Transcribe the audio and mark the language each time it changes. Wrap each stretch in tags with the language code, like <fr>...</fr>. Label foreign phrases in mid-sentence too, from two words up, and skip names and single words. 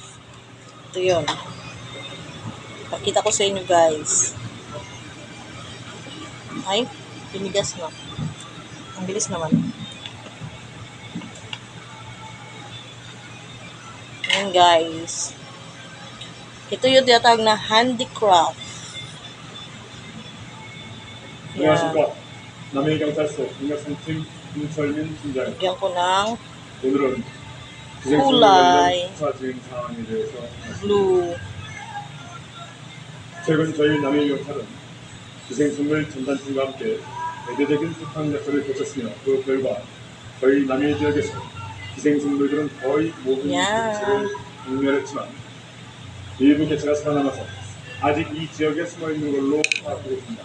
<tl>Ito yun. Pakita ko sa inyo, guys. Ay, tinigas na. Ang bilis naman. Ayan, guys. Ito yung tinatawag na handicraft.</tl> <ko>안녕하십니까. 남해경찰서 인력선팀 김철민 팀장.</ko> <tl>Lagyan ko ng</tl> <ko>오늘은</ko> <tl>kulay.</tl> <ko>수사 진행 상황에 대해서</ko> <tl>blue.</tl> <ko>최근 저희 남해경찰은 기생생물 전단팀과 함께 대대적인 수상 작전을 거쳤으며 그 결과 저희 남해 지역에서 기생생물들은 거의 모든 개체를 박멸했지만 일부 개체가 살아남아서 아직 이 지역에 숨어 있는 걸로 파악되고 있습니다.</ko>